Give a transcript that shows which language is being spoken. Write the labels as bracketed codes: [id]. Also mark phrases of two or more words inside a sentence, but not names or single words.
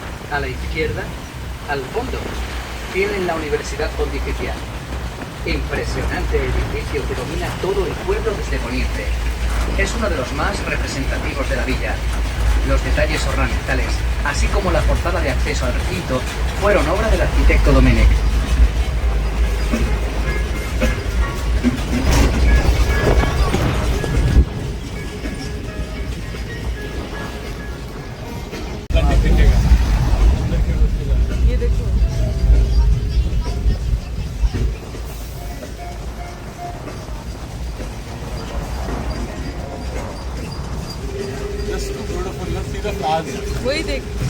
[es] A la izquierda, al fondo, tienen la Universidad Pontificia. Impresionante edificio que domina todo el pueblo desde poniente. Es uno de los más representativos de la villa. Los detalles ornamentales, así como la portada de acceso al recinto, fueron obra del arquitecto Domenech. [hi] ये देखो [en] Just too beautiful. Let's see the flowers. [hi] वही देख